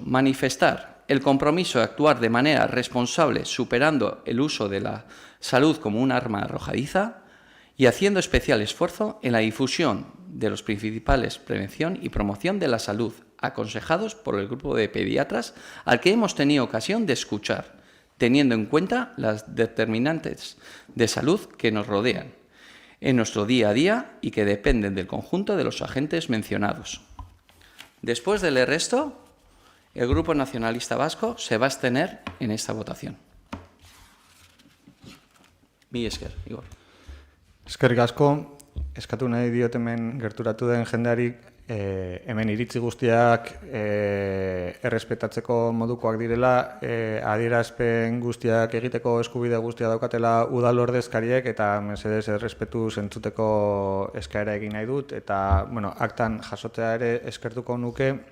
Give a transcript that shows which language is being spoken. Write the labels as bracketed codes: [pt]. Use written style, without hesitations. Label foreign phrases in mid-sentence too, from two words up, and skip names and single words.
[es] Manifestar el compromiso de actuar de manera responsable, superando el uso de la salud como un arma arrojadiza y haciendo especial esfuerzo en la difusión de los principales prevención y promoción de la salud, aconsejados por el grupo de pediatras al que hemos tenido ocasión de escuchar, teniendo en cuenta las determinantes de salud que nos rodean en nuestro día a día y que dependen del conjunto de los agentes mencionados. Después de leer esto, el Grupo Nacionalista Vasco se va a abstener en esta votación. [eu] Mila esker, Igor. Eskerrik asko, eskatu nahi diot hemen gerturatu den jendeari hemen iritzi guztiak errespetatzeko modukoak direla, adierazpen guztiak egiteko eskubide guztia daukatela udal ordezkariek eta mesedez errespetu zentzuteko eskaera egin nahi dut eta bueno, aktan jasotzea ere eskertuko nuke